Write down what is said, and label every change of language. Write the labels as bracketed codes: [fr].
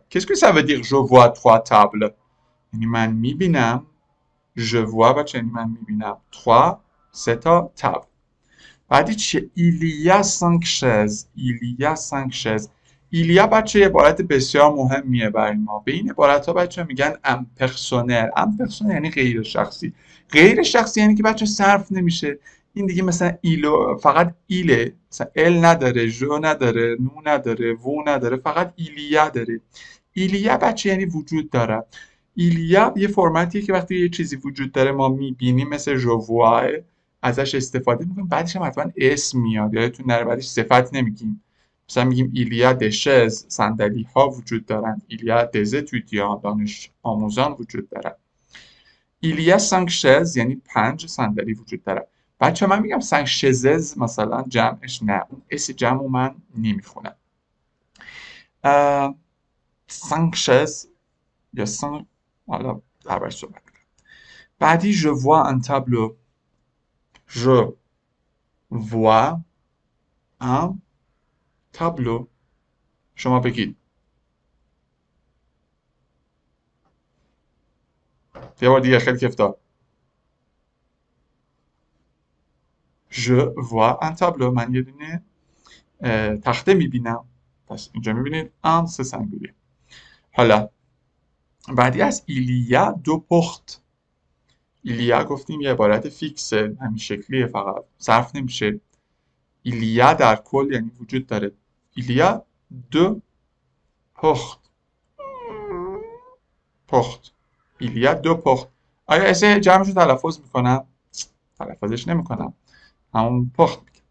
[fr] Qu'est-ce que ça veut dire je vois trois tables؟ [fa] یعنی من میبینم. [fr] je vois [fa] بچه یعنی من میبینم. trois سه تا تابل. بعدی چیه؟ [fr] il y a cinq chaises. il y a cinq chaises. [fa] ایلیا بچه یه عبارت بسیار مهمیه برای ما. به این عبارت ها بچه میگن امپرسونل. امپرسونل یعنی غیر شخصی. غیر شخصی یعنی که بچه صرف نمیشه. این دیگه مثلا ایلو فقط ایله، مثلا ال نداره، جو نداره، نو نداره، وو نداره، فقط ایلیا داره. ایلیا بچه یعنی وجود داره. ایلیا یه فرمتیه که وقتی یه چیزی وجود داره ما میبینیم، مثل ژوواه ازش استفاده میکنیم. بعدش هم حتما اسم میاد، یادتون نره بعدش صفت نمیگیم. مثلا میگیم ایلیا دشز، صندلی ها وجود دارند. ایلیا دز تویتیان، دانش آموزان وجود دارند. ایلیا سانک شز یعنی 5 صندلی وجود داره. بچه من میگم سانک شزز مثلا جمعش نه، اون اس جمع من نمیخونم. سانک شز یا سانک، حالا دربارش صحبت کنم. [fr] بعدی je vois un tableau. je vois un tableau. [fa] شما بگید. یه بار دیگه خیلی کفتار. [fr] je vois un tableau. [fa] من یه دونه تخته میبینم. پس اینجا میبینید un سه سنگولیه. حالا بعدی از [fr] il y a deux portes. il y a [fa] گفتیم یه عبارت فیکسه، همین شکلیه، فقط صرف نمیشه. [fr] il y a [fa] در کل یعنی وجود داره. [fr] il y a deux portes. portes. il y a deux portes. [fa] آیا اسه جمعش رو تلفظ میکنم؟ تلفظش نمیکنم، همون پخت میگم.